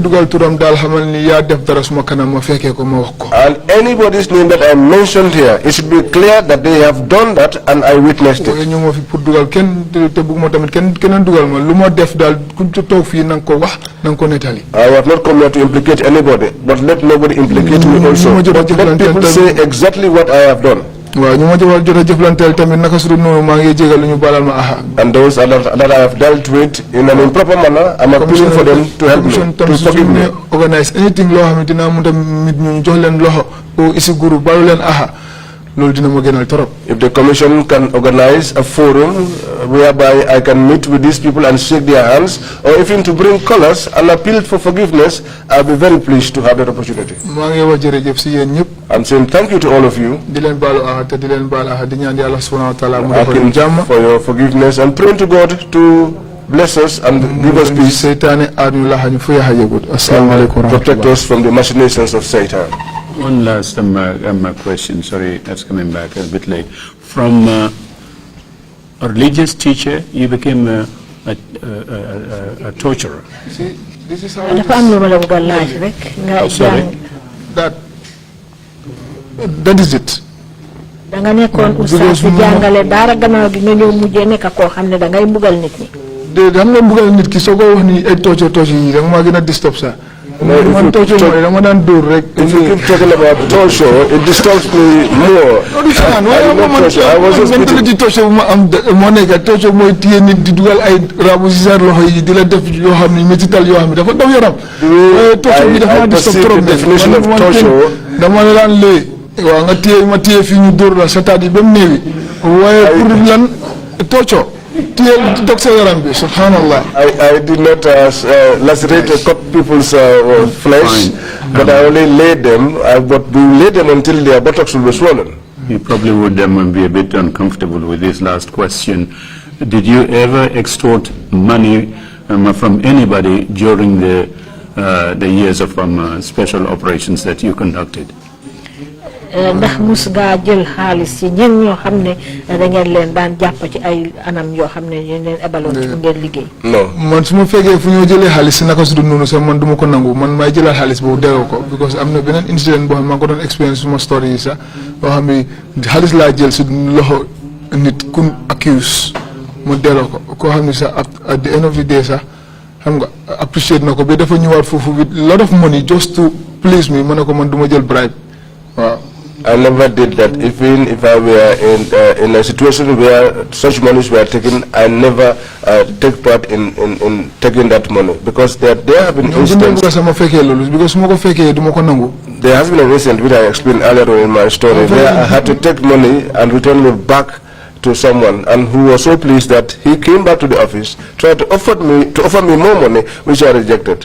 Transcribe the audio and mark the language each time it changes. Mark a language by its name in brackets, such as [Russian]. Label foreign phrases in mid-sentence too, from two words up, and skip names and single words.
[English] And anybody's name that I mentioned here, it should be clear that they have done that and I witnessed it. I have not come here to implicate anybody, but let nobody implicate me also. But let people say exactly what I have done. [Wolof] waaw ñu ma jot a jëflanteel tamit naka su dul noonu maa ngi jégal ñu balal ma aha. [English] And those that I have dealt with in an improper manner, I'm appealing for them to help me, to forgive me. Organize anything [Wolof] loo xam ne dinaa mun a mit ñu jox leen loxo o isi guru balu leen aha loolu dina ma gënal torop. [English] If the commission can organize a forum whereby I can meet with these people and shake their hands, or even to bring colors and appeal for forgiveness, I'll be very pleased to have that opportunity. [Wolof] maa ngi wax jërëjëf si yéen ñëpp. [English] I'm saying thank you to all of you. [Wolof] di leen baalu aha te di leen baal aha di ñaan Yàlla [Arabic] subhanahu wa ta'ala [Wolof] mu defal ñu jàmm. [English] For your forgiveness and praying to God to bless us and give us peace. [Wolof] Seytaane aar ñu laxa ñu fu yaxa yëgut. [Arabic] Assalamu alaikum. [English] Protect us from the machinations of Satan. One last question, sorry, that's coming back a bit late. From a religious teacher, you became a torturer. See, this is how Sorry? that is it. [Wolof] da nga nekkoon oustaz di jàngale daara gannaaw gi nga ñëw mujjee nekk koo xam ne da ngay mbugal nit ñi. de xam nga mbugal nit ki soo ko wax ni ay tooco yi da nga maa gën a disturb sax. man tooco mooy dama daan dóor rek. [English] If you keep talking about torture, it disturbs me more. I was just mentality [Wolof] tooco bu ma am moo nekk tooco mooy téye nit di dugal ay rabu si sa loxo yi di la def yoo xam ne métital yoo xam ne dafa daw yaram. tooco bi dafa ma disturb trop de dama la daan lee waaw nga téye ma téye fii ñu dóor la sa taat yi ba mu néewi waaye pour lan tooco téye dog sa yaram bi subhanallah. [English] I did not lacerate or cut people's flesh, but I only laid them, but we laid them until their buttocks will be swollen. You probably would be a bit uncomfortable with this last question. Did you ever extort money from anybody during the years of special operations that you conducted? [Wolof] ndax mus ngaa jël xaalis ci ñen ñoo xam ne da ngeen leen daan jàpp ci ay anam yoo xam ne yéen leen ebaloon ci ngeen liggéey. Non man su ma fekkee fu ñoo jëlee xaalis si naka su dul noonu sax man du ma ko nangu man maay jëlaat xaalis boobu delloo ko because am na beneen incident boo xam ne maa ngi ko doon expérience suma story yi sax boo xam ne xaalis laa jël si loxo nit kun accuse mu delloo ko koo xam ne sax [English] at the end of the day [Wolof] sax xam nga appreciate na ko ba dafa ñëwaat foofu [English] with lot of money just to please me [Wolof] ma ne ko man du ma jël bribe waaw. [English] I never did that. Even if I were in a situation where such monies were taken, I never take part in taking that money because there have been incidents. There has been an incident which I explained earlier in my story where I had to take money and return it back to someone, and who was so pleased that he came back to the office, tried to offer me more money, which I rejected.